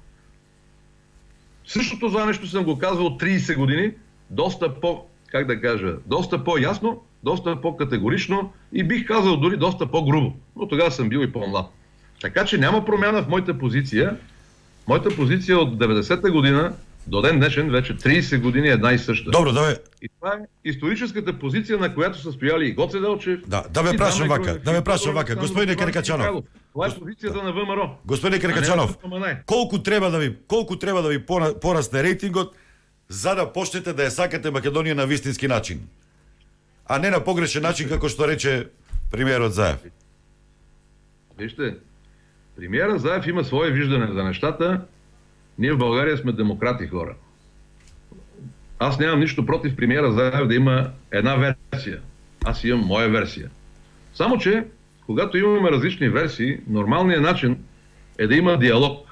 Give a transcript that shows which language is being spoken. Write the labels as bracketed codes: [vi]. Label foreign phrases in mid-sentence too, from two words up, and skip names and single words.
[bg] Същото това нещо съм го казвал 30 години, доста по-ясно, доста по-категорично и бих казал дори доста по-грубо. Но тогава съм бил и по-млад. Така че няма промяна в моята позиция. Моята позиция от 90-та година до ден днешен, вече 30 години е една и съща. [mk] Добро, да бе. [bg] И това е историческата позиция, на която са стояли и Гоце Делчев. [mk] Да ме прашам вака. Господине Каракачанов. [bg] Това е позицията на ВМРО. [mk] Господине Каракачанов, [bg] колко трябва да ви порасне [mk] рейтингот, за да почнете да я сакате Македонија на вистински начин? А не на погрешен начин, како што рече премиерот Заев. [bg] Вижте, премиерът Заев има свое виждане за нещата. Ние в България сме демократи хора. Аз нямам нищо против премиера Заев да има една версия. Аз имам моя версия. Само че, когато имаме различни версии, нормалният начин е да има диалог.